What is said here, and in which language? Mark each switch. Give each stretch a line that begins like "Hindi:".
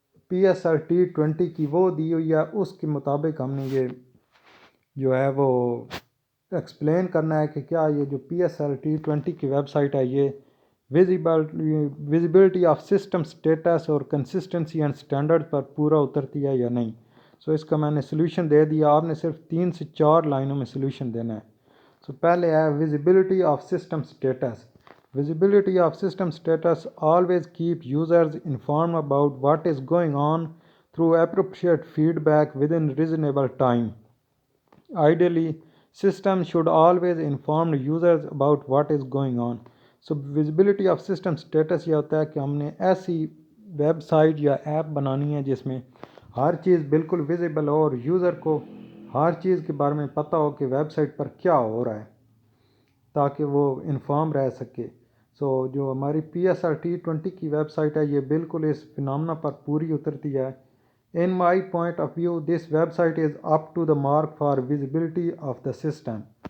Urdu: PSLT20 کی وہ دی ہوئی ہے، اس کے مطابق ہم نے یہ جو ہے وہ ایکسپلین کرنا ہے کہ کیا یہ جو PSLT20 کی ویب سائٹ ہے یہ ویزیبلٹی آف سسٹم سٹیٹس اور کنسسٹنسی اینڈ سٹینڈرڈ پر پورا اترتی ہے یا نہیں۔ اس کا میں نے سلوشن دے دیا، آپ نے صرف 3 سے 4 لائنوں میں سلوشن دینا ہے۔ پہلے ہے visibility of system status.
English: Visibility of system status always keep users informed about what is going on through appropriate feedback within reasonable time. Ideally, systems should always inform users about what is going on.
Urdu: Visibility of system status یہ ہوتا ہے کہ ہم نے ایسی web site یا app بنانی ہے جس میں ہر چیز بالکل ویزیبل ہو اور یوزر کو ہر چیز کے بارے میں پتہ ہو کہ ویب سائٹ پر کیا ہو رہا ہے تاکہ وہ انفارم رہ سکے. جو ہماری PSR-T20 کی ویب سائٹ ہے یہ بالکل اس فنامنا پر پوری اترتی ہے.
English: In my point of view, this website is up to the mark for visibility of the system.